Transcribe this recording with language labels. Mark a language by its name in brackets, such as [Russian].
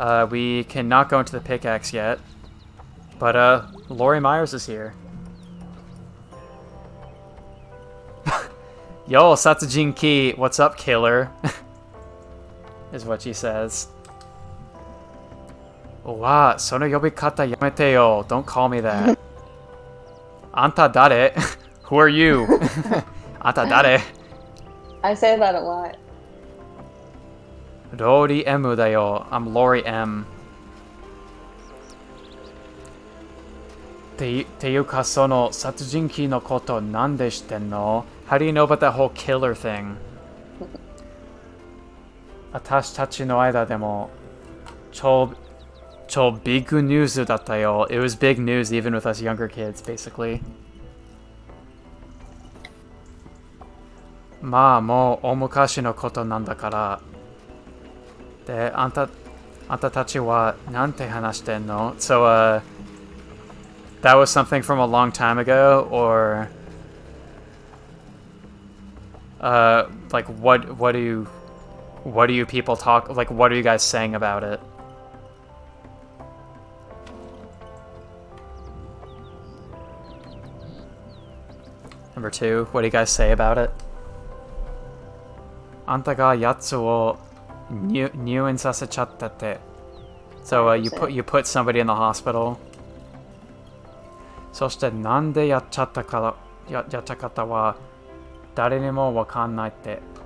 [English] We cannot go into the pickaxe yet. But, Lori Myers is here. Yo, Satsujin Ki, what's up, killer? Is what she says. [Japanese] Wa, sono yobikata yamete yo. [English] Don't call me that. [Japanese] Anta dare? [English] Who are you? Anta dare? I say that a lot. [Japanese] Rory Emu da yo. [English] I'm Lori M. [Japanese] ていうかその殺人鬼のことなんで知ってんの? [English] How do you know about that whole killer thing? [Japanese] 私たちの間でも超ビッグニュースだったよ. [English] It was big news even with us younger kids, basically. [Japanese] まあもう大昔のことなんだから。で、あんたたちはなんて話してんの? [English] So, that was something from a long time ago, or like what do you people talk, like what are you guys saying about it? Number 2, what do you guys say about it? [Japanese] あんたがやつを入院させちゃったって. [English] So, you put somebody in the hospital. [Japanese] そしてなんでやっちゃった方は誰にもわかんないって.